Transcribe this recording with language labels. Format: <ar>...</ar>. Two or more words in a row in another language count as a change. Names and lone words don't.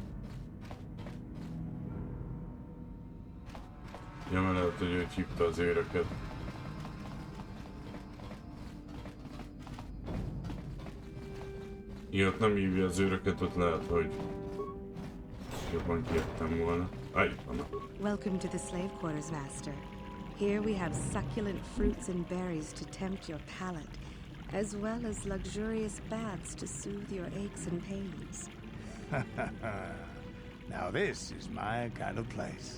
<hu>Ja, mert lehet, hogy őt hívta az őröket. Ilyet nem hívja az őröket, ott lehet, hogy jobban kijöttem volna. Itt vannak.</hu> <en>Welcome to the slave quarters, Master. Here we have succulent fruits and berries to tempt your palate, as well as luxurious baths to soothe your aches and pains. Now this is my kind of place.</en>